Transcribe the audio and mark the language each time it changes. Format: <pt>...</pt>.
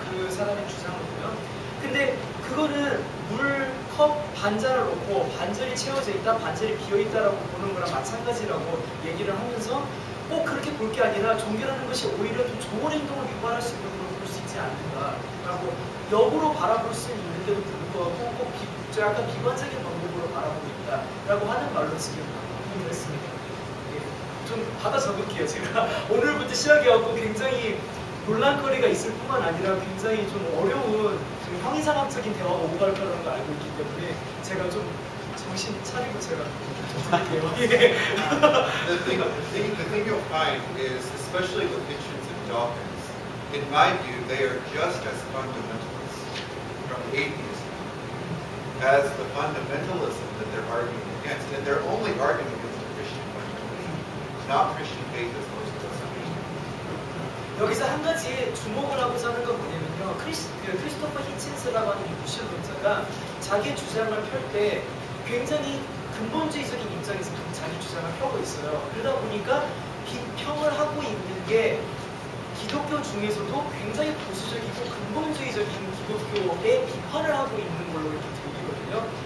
<ko>그 사람의 주장을 보면. 근데 그거는 물컵 반잔을 놓고 반절이 채워져 있다, 반절이 비어 있다라고 보는 거랑 마찬가지라고 얘기를 하면서 꼭 그렇게 볼 게 아니라 종교라는 것이 오히려 좀 좋은 행동을 유발할 수 있는 걸로 볼 수 있지 않는가라고 역으로 바라볼 수 있는데도 불구하고 꼭 약간 비관적인 방법으로 바라보고 있다라고 하는 말로 지금 표현을 했습니다. 예, 좀 받아 적을게요. 제가 오늘부터 시작해갖고 굉장히 논란거리가 있을 뿐만 아니라 굉장히 좀 어려운 좀 형이상학적인 대화가 오고 갈 거라는 걸 알고 있기 때문에 제가 좀 정신 차리고 제가 좀 드릴게요. 예.</ko> <en>The thing you'll find is, especially with Hitchens and Dawkins, in my view, they are just as fundamentalists from atheism as the fundamentalism that they're arguing against. And they're only arguing against the Christian fundamentalism, not Christian faith as most of us understand.</en> <ko>여기서 한 가지 주목을 하고자 하는 건 뭐냐면요. 크리스토퍼 히친스라고 하는 이 무신론자가 자기의 주장을 펼 때 굉장히 근본주의적인 입장에서 자기 주장을 펴고 있어요. 그러다 보니까 비평을 하고 있는 게 기독교 중에서도 굉장히 보수적이고 근본주의적인 기독교에 비판을 하고 있는 걸로 이렇게 들리거든요.</ko>